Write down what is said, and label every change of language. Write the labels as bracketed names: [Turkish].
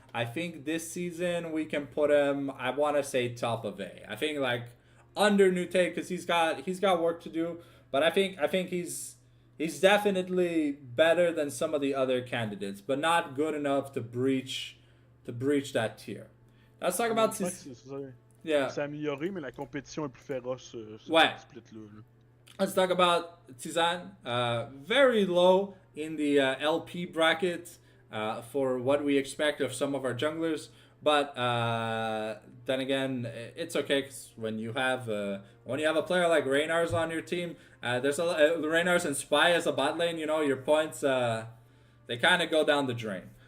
[English] I think this season we can put him, I want to say, top of A. I think like under Nute because he's got work to do, but I think he's definitely better than some of the other candidates, but not good enough to breach that tier. Let's talk about yeah. [French] C'est amélioré, mais la compétition est plus féroce sur ouais. ce split-là. [English] Let's talk about Tizan. Very low in the LP bracket. for what we expect of some of our junglers. But then again, it's okay 'cause when you have a player like Reynars on your team, there's Reynars and Spy as a bot lane. You know your points they kind of go down the drain.